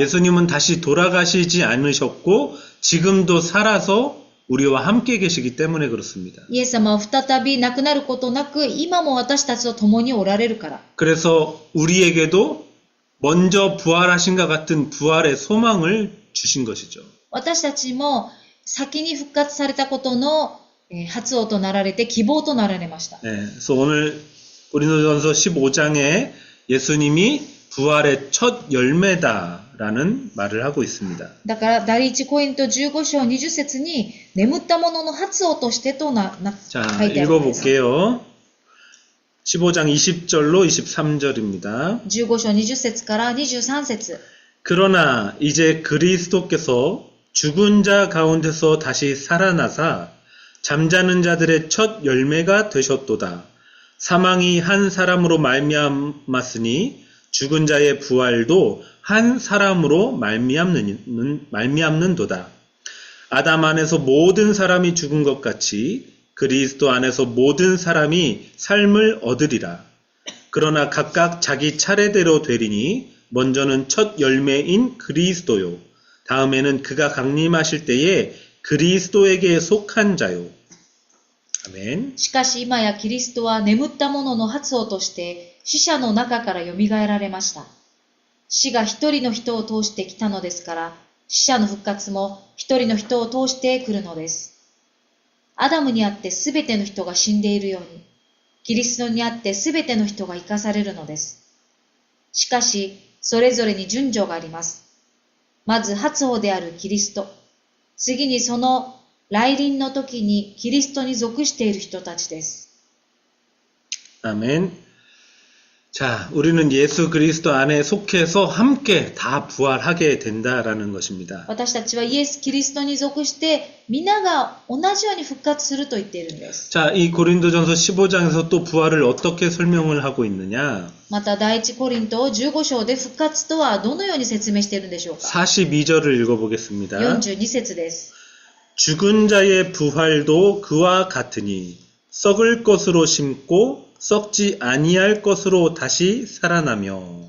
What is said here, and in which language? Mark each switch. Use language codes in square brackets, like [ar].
[ko] 예수님은 다시 돌아가시지 않으셨고 지금도 살아서 우리와 함께 계시기 때문에 그렇습니다. [ja] イエス様は再び亡くなることなく、今も私たちと共におられるから。 [ko] 그래서 우리에게도 먼저 부활하신 것 같은 부활의 소망을 주신 것이죠. [ja] 私たちも先に復活されたことの発音となられて希望となられました。 [ko] 네, 그래서 오늘 고린도전서 15장에 예수님이 부활의 첫 열매다라는 말을 하고 있습니다. [ja] だから第一コリント15章20節に眠った者の発音としてと [ko] 자, [ja] 書いてあるんです。 [ko] 읽어볼게요. 15장 20절로 23절입니다. [ja] 15章20節から23節。 [ko] 그러나 이제 그리스도께서 죽은 자 가운데서 다시 살아나사 잠자는 자들의 첫 열매가 되셨도다. 사망이 한 사람으로 말미암았으니 죽은 자의 부활도 한 사람으로 말미암는도다. 아담 안에서 모든 사람이 죽은 것 같이 그리스도 안에서 모든 사람이 삶을 얻으리라. 그러나 각각 자기 차례대로 되리니 먼저는 첫 열매인 그리스도요. 다음에는 그가 강림하실 때에 그리스도에게 속한 자요. 아멘. [ja] しかし今やキリストは眠った者の発音として死者の中からよみがえられました。死が一人の人を通してきたのですから、死者の復活も一人の人を通して来るのです。アダムにあってすべての人が死んでいるように、キリストにあってすべての人が生かされるのです。しかし、それぞれに順序があります。まず初歩であるキリスト。次にその来臨の時にキリストに属している人たちです。 [ko] 아멘. 자, 우리는 예수 그리스도 안에 속해서 함께 다 부활하게 된다라는 것입니다. [ja] 私たちはイエス・キリストに属して皆が同じように復活すると言っているんです。 [ko] 자, 이 고린도전서 15장에서 또 부활을 어떻게 설명을 하고 있느냐? [ja] また第一コリント15章で復活とはどのように説明しているんでしょうか。 [ko] 42절을 읽어보겠습니다. [ja] 42節です。 [ko] 죽은 자의 부활도 그와 같으니 썩을 것으로 심고 썩지 아니할 것으로 다시 살아나며